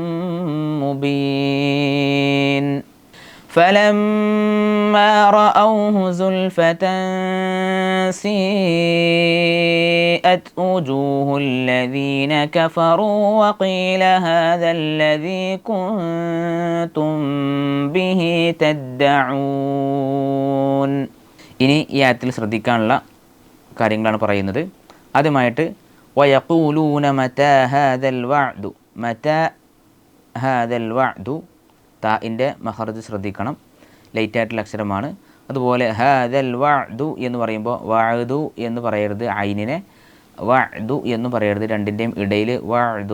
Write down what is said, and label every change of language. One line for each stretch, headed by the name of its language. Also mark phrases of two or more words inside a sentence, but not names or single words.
Arabic: مبين فلما رأوه زلفة سيئت وجوه الذين كفروا وقيل هذا الذي كنتم به تدعون.
Malayalam: ഇനി ഈ ആയത്തിൽ ശ്രദ്ധിക്കാനുള്ള കാര്യങ്ങളാണ് പറയുന്നത്.
Arabic: ആദ്യമായിട്ട് ويقولون متى هذا الوعد. متى هذا الوعد,
Malayalam: താഇൻ്റെ മഖറജ് ശ്രദ്ധിക്കണം, ലൈറ്റായിട്ടുള്ള അക്ഷരമാണ്. അതുപോലെ
Arabic: هذا الوعد
Malayalam: എന്ന് പറയുമ്പോൾ വഅദു എന്ന് പറയരുത്, ഐനിനെ വഅദു എന്ന് പറയരുത്, രണ്ടിൻ്റെയും ഇടയിൽ വഅദു.